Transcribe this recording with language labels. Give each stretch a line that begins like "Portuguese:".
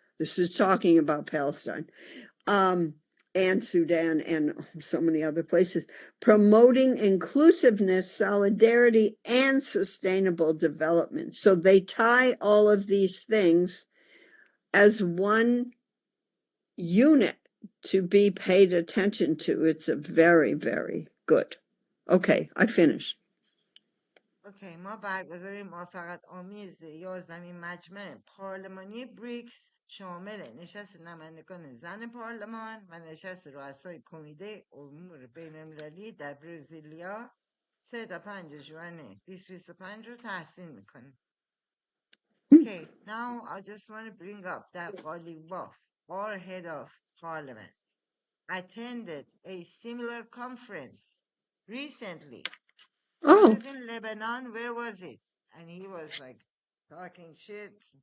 English: This is talking about Palestine, and Sudan and so many other places, promoting inclusiveness, solidarity, and sustainable development. So they tie all of these things as one unit to be paid attention to. It's a very, very good. Okay, I finished.
Persian: اوکی، ما برگزاری موافقت آمیز 11مین مجمع پارلمانی بریکس شامل نشست نمایندگان زن پارلمان و نشست رؤسای کمیته امور بین‌المللی در برزیلیا 3 تا 5 ژوئن 2025 رو تحسین میکنیم.
English: Okay, now I just want to bring up that Ghalibaf, our head of parliament, attended a similar conference recently. Was Oh, it in Lebanon? Where was it? And he was like talking shit.